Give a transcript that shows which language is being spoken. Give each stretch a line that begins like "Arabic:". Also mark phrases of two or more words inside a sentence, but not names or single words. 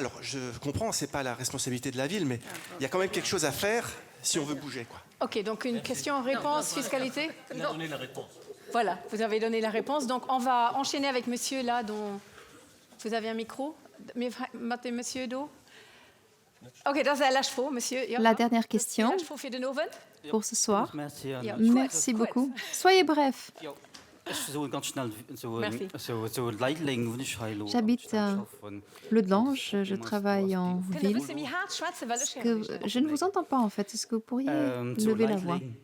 French: Alors je comprends, ce n'est pas la responsabilité de la ville, mais il y a quand même quelque chose à faire si on veut bouger, quoi. Ok, donc une question-réponse, fiscalité. Il a donné la réponse. Voilà, vous avez donné la réponse. Donc on va enchaîner avec monsieur là, dont vous avez un micro. Monsieur Do.
Dutch: Ok, dat is de laatste voor, monsieur. Ja.
French: La dernière question
Dutch: Laatste voor de Noven.
French: pour ce soir. Merci. Merci beaucoup. Soyez bref. J'habite à Le Dange, je travaille en ville. Je ne vous entends pas en fait. Est-ce que vous pourriez lever la voix?